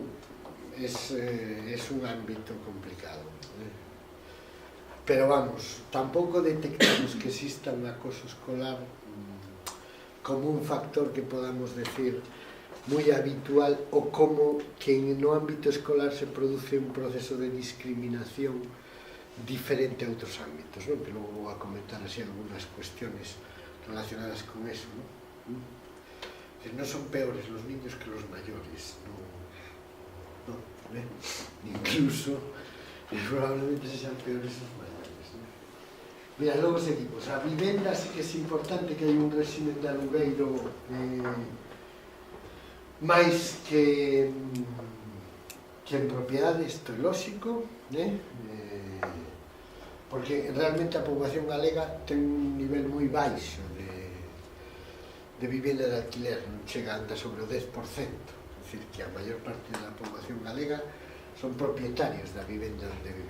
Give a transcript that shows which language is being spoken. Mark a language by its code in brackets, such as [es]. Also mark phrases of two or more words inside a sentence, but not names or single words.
[es] Es un ámbito complicado, pero vamos, [gl] tampouco detectamos que exista un acoso escolar como un factor [es] que podamos decir [gl] moi habitual ou como que no ámbito escolar se produce un proceso de discriminación diferente a outros ámbitos, non? Que logo vou a comentar así algunhas cuestiones relacionadas con eso, non? Non son peores [es] los niños que los mayores, [gl] non, incluso probablemente sean peores os mayores, non? Mira, logo seguimos, a vivenda sí que é importante que hai un régimen de alugueiro máis que en propiedade, isto é lóxico, porque realmente a poboación galega ten un nivel moi baixo de vivenda de alquiler, non chega, anda sobre o 10%, é dicir, que a maior parte da poboación galega son propietarios da vivenda onde vive.